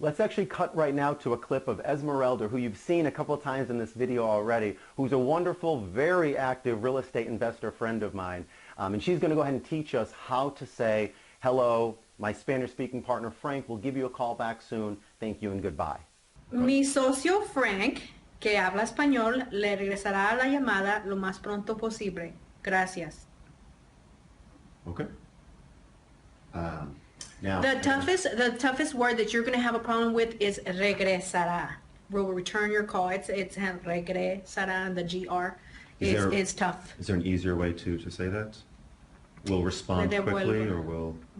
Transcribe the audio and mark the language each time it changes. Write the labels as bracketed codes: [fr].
[en] Let's actually cut right now to a clip of Esmeralda, who you've seen a couple of times in this video already, who's a wonderful, very active real estate investor friend of mine. And she's going to go ahead and teach us how to say, hello, my Spanish-speaking partner Frank will give you a call back soon. Thank you and goodbye. [es] Mi socio Frank, que habla español, le regresará la llamada lo más pronto posible. Gracias. [en] Okay. Now, the toughest word that you're going to have a problem with is regresará. Will return your call. It's regresará. The GR is tough. Is there an easier way to say that? Will respond quickly, or will?